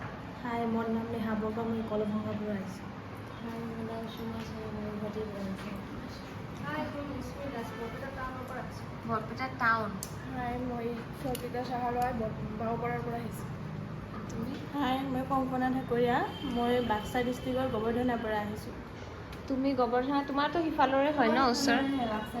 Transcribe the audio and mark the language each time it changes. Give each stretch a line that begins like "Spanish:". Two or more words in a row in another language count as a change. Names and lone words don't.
Assamese: হাই, মোৰ নাম নেহা বৰকা, মই কলভঙ্গাৰ পৰা আহিছোঁ। হাই, মোৰ নাম সুমা চৌধুৰী, মই গুৱাহাটীৰ পৰা আহিছোঁ। হাই, মই মিছমি দাস, বৰপেটা টাউনৰ পৰা আহিছোঁ। বৰপেটা টাউন। হাই, মই সৰ্পিতা চাহাৰাই, বাওপাৰাৰ পৰা আহিছোঁ। তুমি? হাই, মই কংকনা ঢাকুৰীয়া, মই বাক্সা ডিষ্ট্ৰিক্টৰ গোবৰ্ধনাৰ পৰা আহিছোঁ।
Hindi: তুমি गोवर्धना, तुम्हारा तो हिफालोरे है ना उस सर। बाक्सा